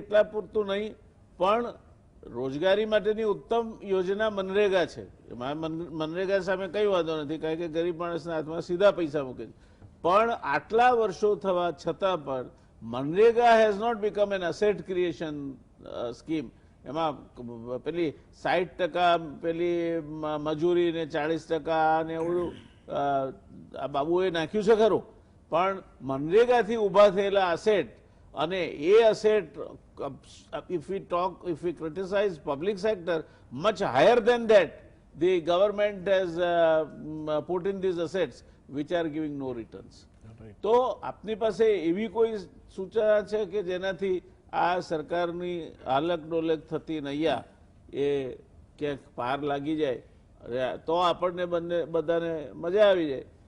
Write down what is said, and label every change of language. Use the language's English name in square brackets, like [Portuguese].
[Gujarati] એટલા પૂરતું નહીં, પણ રોજગારી માટેની ઉત્તમ યોજના મનરેગા છે. મનરેગા સામે કઈ વાંધો નથી, કારણ કે ગરીબ માણસના હાથમાં સીધા પૈસા મૂકે છે. પણ આટલા વર્ષો થવા છતાં પણ MNREGA [English] Has not become an asset creation scheme. [Gujarati] એમાં પેલી 60% પેલી મજૂરી ને 40% ને એવું આ બાબુએ નાખ્યું છે ખરું, પણ મનરેગાથી ઊભા થયેલા અસેટ, અને એ asset [English] if we criticize public sector, much higher than that the government has put in these assets which are giving no returns. [Gujarati] તો આપની પાસે એવી કોઈ સૂચના છે કે જેનાથી આ સરકારની હાલક ડોલક થતી નૈયા એ ક્યાંક પાર લાગી જાય તો આપણને બધાને મજા આવી જાય?